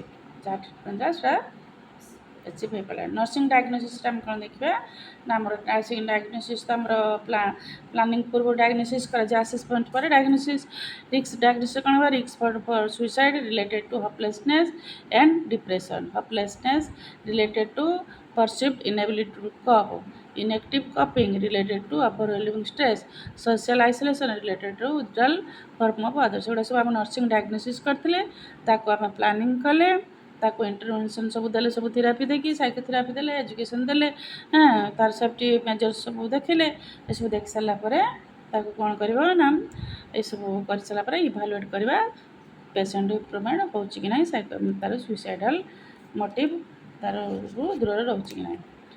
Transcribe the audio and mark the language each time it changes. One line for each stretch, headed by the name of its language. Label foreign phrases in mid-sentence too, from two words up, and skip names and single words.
Odia: ଯାହା ଟ୍ରିଟମେଣ୍ଟ ସେଟା ଆଚିଭ୍ ହୋଇପାରିଲା।
English: nursing diagnosisଟା
Odia: ଆମେ କ'ଣ ଦେଖିବା ନା ଆମର
English: nursing diagnosis
Odia: ତ ଆମର ପ୍ଲାନିଂ ପୂର୍ବରୁ ଡାୟଗ୍ନୋସିସ୍ କରାଯାଏ, ଆସେସମେଣ୍ଟ ପରେ ଡାୟଗ୍ନୋସିସ୍।
English: risk diagnosis
Odia: କ'ଣ ହେବ
English: risk for suicide related to hopelessness and depression, hopelessness related to perceived inability to cope, inactive coping related to overwhelming stress, social isolation related to withdrawal from of others।
Odia: ଏଗୁଡ଼ା ସବୁ ଆମେ
English: nursing diagnosis
Odia: କରିଥିଲେ, ତାକୁ ଆମେ ପ୍ଲାନିଂ କଲେ, ତାକୁ ଇଣ୍ଟରଭେନସନ୍ ସବୁ ଦେଲେ, ସବୁ ଥେରାପି ଦେଇକି ସାଇକୋଥେରାପି ଦେଲେ, ଏଜୁକେସନ୍ ଦେଲେ, ତାର
English: safety measures
Odia: ସବୁ ଦେଖିଲେ। ଏସବୁ ଦେଖି ସାରିଲା ପରେ ତାକୁ କ'ଣ କରିବ ନା ଏସବୁ କରିସାରିଲା ପରେ ଇଭାଲୁଏଟ୍ କରିବା
English: patient improvement
Odia: ହେଉଛି କି ନାହିଁ, ତାର
English: suicidal motive
Odia: ତାର ଦୂରରେ ରହୁଛି କି ନାହିଁ।